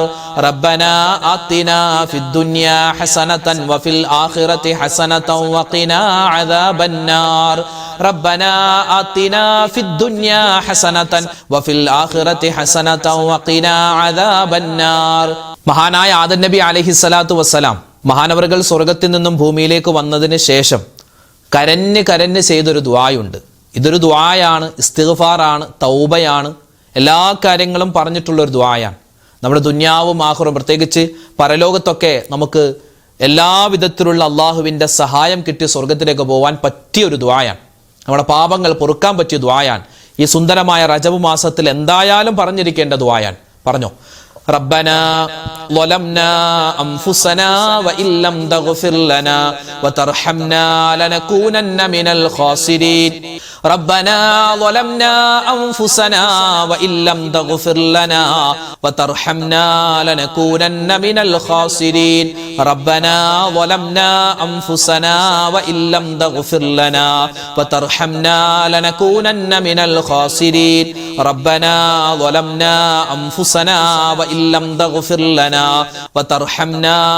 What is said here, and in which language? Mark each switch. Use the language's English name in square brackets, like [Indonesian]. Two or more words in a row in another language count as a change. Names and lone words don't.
[Arabic] ربنا آتنا في الدنيا حسنة وفي الآخرة حسنة وقنا عذاب النار. ربنا آتنا في الدنيا حسنة وفي الآخرة حسنة وقنا عذاب النار. [Malayalam] മഹാനായ ആദം നബി [Arabic] عليه الصلاة والسلام [Malayalam] മഹാനവറുകൾ സ്വർഗത്തിൽ നിന്നും ഭൂമിയിലേക്ക് വന്നതിന് ശേഷം കരഞ്ഞ് ചെയ്തൊരു ദുആയുണ്ട്. ഇതൊരു ദുആയാണ്, ഇസ്തിഗ്ഫാറാണ്, തൗബയാണ്, എല്ലാ കാര്യങ്ങളും പറഞ്ഞിട്ടുള്ളൊരു ദുആയാണ്. നമ്മുടെ ദുനിയാവും ആഖിറവും പ്രത്യേകിച്ച് പരലോകത്തൊക്കെ നമുക്ക് എല്ലാ വിധത്തിലുള്ള അള്ളാഹുവിൻ്റെ സഹായം കിട്ടി സ്വർഗത്തിലേക്ക് പോകാൻ പറ്റിയൊരു ദുആയാണ്. നമ്മുടെ പാപങ്ങൾ പൊറുക്കാൻ പറ്റിയ ദുആയാണ്. ഈ സുന്ദരമായ റജബ് മാസത്തിൽ എന്തായാലും പറഞ്ഞിരിക്കേണ്ട ദുആയാണ്. പറഞ്ഞോ? [Arabic] ربنا ظلمنا أنفسنا وإن لم تغفر لنا وترحمنا لنكونن من الخاسرين ربنا ظلمنا أنفسنا وإن لم تغفر لنا وترحمنا لنكونن من الخاسرين ربنا ظلمنا أنفسنا وإن لم تغفر لنا وترحمنا لنكونن من الخاسرين ربنا ظلمنا أنفسنا وإن لم تغفر لنا وترحمنا